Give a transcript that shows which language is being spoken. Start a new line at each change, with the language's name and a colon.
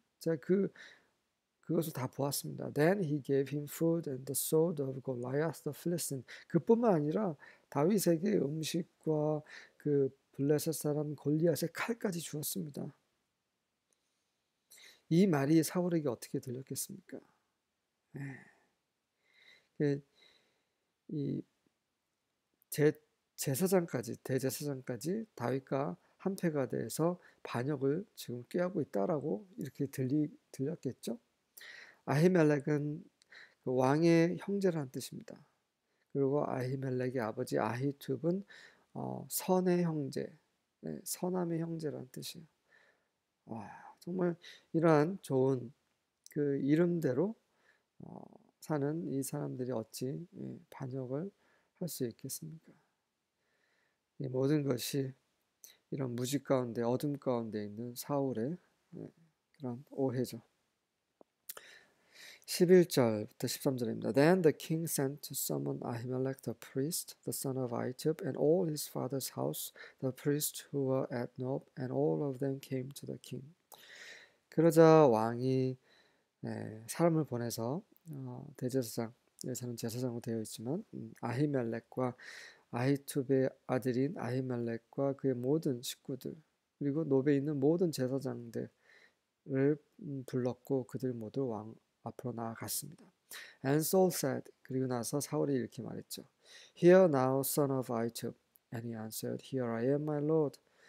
Korean: 제가 그것을 다 보았습니다.
English: Then he gave him food and the sword of Goliath the Philistine.
Korean: 그뿐만 아니라 다윗에게 음식과 그 블레셋 사람 골리앗의 칼까지 주었습니다. 이 말이 사울에게 어떻게 들렸겠습니까? 이 제사장까지 대제사장까지 다윗과 한패가 돼서 반역을 지금 꾀하고 있다라고 이렇게 들렸겠죠. 아히멜렉은 그 왕의 형제라는 뜻입니다. 그리고 아히멜렉의 아버지 아히투브는 선의 형제, 선함의 형제라는 뜻이에요. 정말 이러한 좋은 그 이름대로 사는 이 사람들이 어찌 반역을 할 수 있겠습니까? 이 모든 것이 이런 무지 가운데 어둠 가운데 있는 사울의 그런 오해죠. 11절부터 13절입니다.
English: Then the king sent to summon Ahimelech the priest, the son of Ahitub, and all his father's house, the priests who were at Nob, and all of them came to the king.
Korean: 그러자 왕이 사람을 보내서 대제사장, 여기서는 제사장으로 되어 있지만 아히멜렉과 아히투베의 아들인 아히멜렉과 그의 모든 식구들 그리고 노베에 있는 모든 제사장들을 불렀고 그들 모두 왕 앞으로 나아갔습니다.
English: And Saul said,
Korean: 그리고 나서 사울이 이렇게 말했죠.
English: Hear now, son of Ahitub. And he answered, Here I am, my lord.